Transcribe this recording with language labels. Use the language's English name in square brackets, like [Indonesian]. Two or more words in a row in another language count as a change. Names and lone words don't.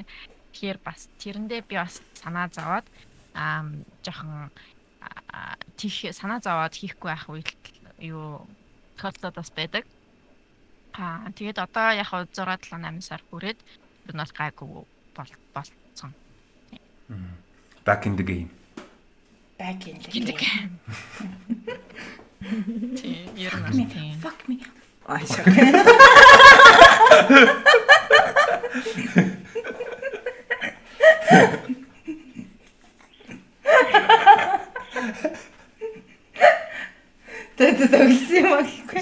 [Mongolian] Тэгэхээр бас тэрэндээ би бас санаа зовоод жоохон тийх санаа зовоод хийхгүй байх үед юу тохиолдлууд бас байдаг. Тэгээд одоо яг 6 7 8 сар хүрээд ер нь бас гайгүй болцсон. [English] Back in the game. Back in the game. [Mongolian] Тийм, ер нь тийм. [English] Fuck me. [Mongolian] Ай шээ. Тэт төгсөн юм аа.